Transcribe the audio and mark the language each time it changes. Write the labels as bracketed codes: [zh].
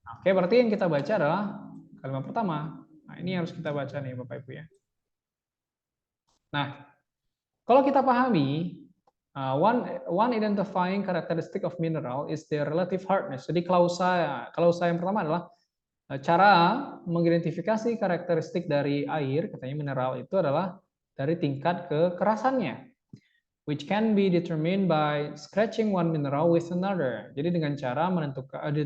[id] Oke, berarti yang kita baca adalah kalimat pertama. Nah, ini harus kita baca nih Bapak Ibu ya. Nah, kalau kita pahami, [en] one identifying characteristic of mineral is their relative hardness. [id] Jadi klausa yang pertama adalah cara mengidentifikasi karakteristik dari air, katanya mineral itu adalah dari tingkat kekerasannya, [en] which can be determined by scratching one mineral with another. [id] Jadi dengan cara menentukan